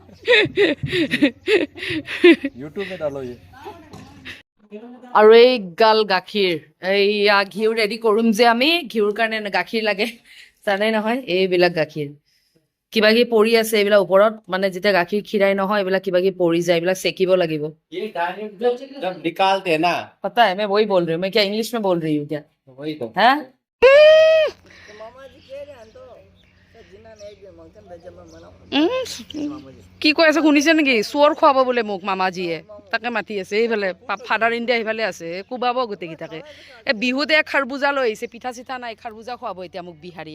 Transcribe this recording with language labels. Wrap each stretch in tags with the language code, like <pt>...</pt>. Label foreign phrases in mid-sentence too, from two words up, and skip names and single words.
<as>আৰু এই গাল গাখীৰ, এইয়া ঘিউ ৰেডি কৰিম যে আমি, ঘিউৰ কাৰণে গাখীৰ লাগে জানে নহয়। এইবিলাক গাখীৰ কিবা কিবি পৰি আছে এইবিলাক ওপৰত, মানে যেতিয়া গাখীৰ খীৰাই নহয় এইবিলাক কিবা কিবি পৰি যায়, এইবিলাক চেকিব লাগিব।</as> <hi>पता है मैं वही बोल रही हूँ, मैं क्या इंग्लिश में बोल रही हूँ क्या?</hi> <as>हाँ কি কৈ আছে শুনিছে নেকি? চোৰ খুৱাব বোলে মোক মামাজীয়ে, তাকে মাতি আছে। এইফালে</as> <en>father India</en> <as>সেইফালে আছে, কোবাব গোটেইকেইটাকে। এই বিহুতে খাৰবুজা লৈ আহিছে, পিঠা চিঠা নাই, খাৰবুজা খুৱাব এতিয়া মোক বিহাৰীয়ে।</as>